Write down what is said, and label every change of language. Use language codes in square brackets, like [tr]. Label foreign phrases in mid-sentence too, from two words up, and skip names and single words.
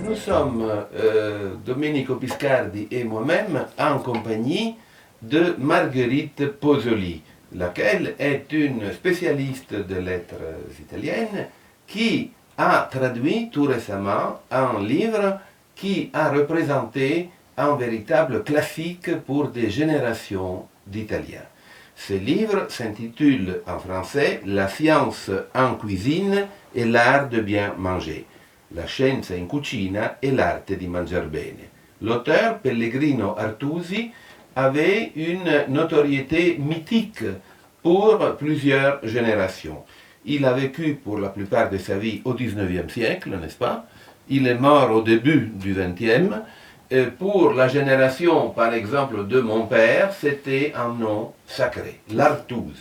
[fr] sommes, Domenico Biscardi et moi-même, en compagnie de Marguerite Pozzoli, laquelle est une spécialiste de lettres italiennes qui a traduit tout récemment un livre qui a représenté un véritable classique pour des générations d'Italiens. Ce livre s'intitule en français « La science en cuisine et l'art de bien manger ». [it] La scienza in cucina e l'arte di mangiar bene. [fr] L'auteur, Pellegrino Artusi, avait une notoriété mythique pour plusieurs générations. Il a vécu pour la plupart de sa vie au XIXe siècle, n'est-ce pas? Il est mort au début du XXe. Pour la génération, par exemple, de mon père, c'était un nom sacré, l'Artusi.